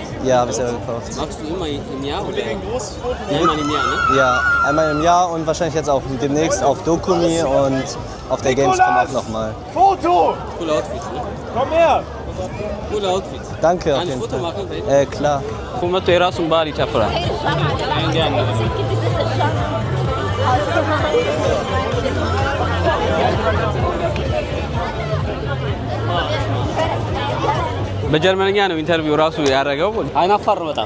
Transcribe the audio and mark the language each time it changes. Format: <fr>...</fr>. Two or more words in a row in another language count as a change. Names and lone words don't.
<de>Ja, habe ich selber gekauft. Machst du immer im Jahr oder? Einmal im Jahr, ne? Ja, einmal im Jahr und wahrscheinlich jetzt auch demnächst auf Dokumi und auf der Gamescom auch nochmal. Foto! Cooler Outfit, ne? Komm her! Cooler Outfit. Danke auf Kann ich jeden Foto Fall. machen? Klar.</de> <am>ቁመቱ የራሱን ባህል ይጨፍራል። በጀርመንኛ ነው ኢንተርቪው ራሱ ያደረገው። አይናፋር ነው በጣም።</am>